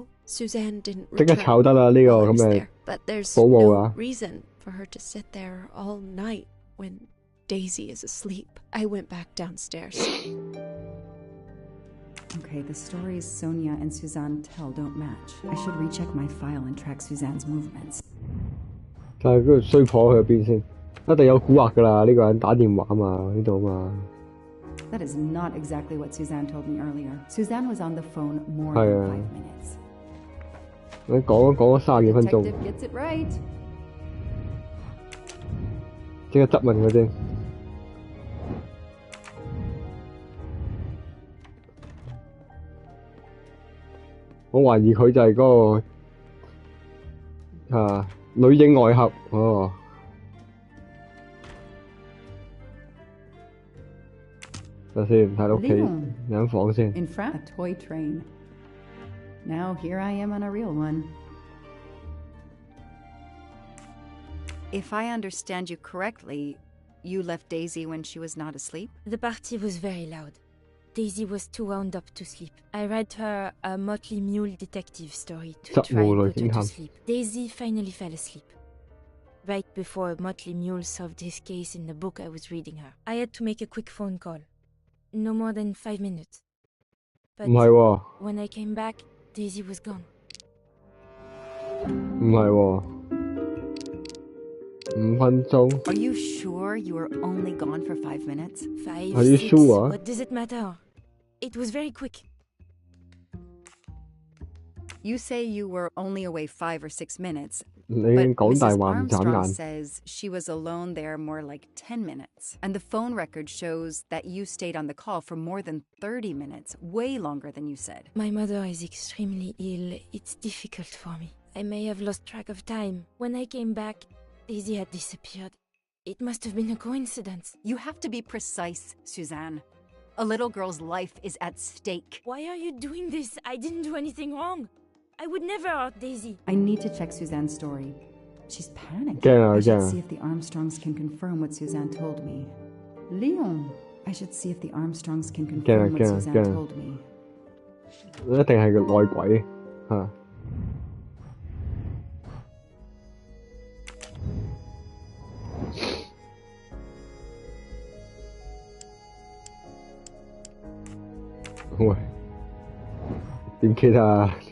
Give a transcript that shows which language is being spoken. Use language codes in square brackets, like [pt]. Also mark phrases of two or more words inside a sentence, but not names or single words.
[en] Suzanne didn't return while I was there, but there's no reason for her to sit there all night when Daisy is asleep. I went back downstairs. Okay, the stories Sonia and Suzanne tell don't match. I should recheck my file and track Suzanne's movements. [yue] 但係嗰個衰婆去咗邊先？一定有蠱惑㗎啦！呢個人打電話嘛，呢度嘛。 [en] That is not exactly what Suzanne told me earlier. Suzanne was on the phone more than 5 minutes. [yue] 你講咗30幾分鐘。 [en] Detective gets it right. [yue] 即刻質問佢先。我懷疑佢就係嗰個女應外合哦。等先，睇到屋企間房先。 [en] In front, a toy train. Now here I am on a real one. If I understand you correctly, you left Daisy when she was not asleep? The party was very loud. Daisy was too wound up to sleep. I read her a Motley Mule detective story to try and put her to sleep. Daisy finally fell asleep. Right before Motley Mule solved his case in the book I was reading her. I had to make a quick phone call. No more than 5 minutes. But when I came back, Daisy was gone. [yue] 唔係喎，5分鐘。 [en] Are you sure you were only gone for 5 minutes? 5, Are you 6, sure? What does it matter? It was very quick. You say you were only away 5 or 6 minutes. [yue] 你已經講大話唔眨 [en] Armstrong [yue] 眼。 [en] says she was alone there more like 10 minutes. And the phone record shows that you stayed on the call for more than 30 minutes, way longer than you said. My mother is extremely ill. It's difficult for me. I may have lost track of time. When I came back, Daisy had disappeared. It must have been a coincidence. You have to be precise, Suzanne. A little girl's life is at stake. Why are you doing this? I didn't do anything wrong. I would never hurt Daisy. I need to check Suzanne's story. She's panicking. Yeah, I should yeah. see if the Armstrongs can confirm what Suzanne told me. Leon! I should see if the Armstrongs can confirm what Suzanne told me. [yue] 一定係個內鬼嚇。喂，點記得啊？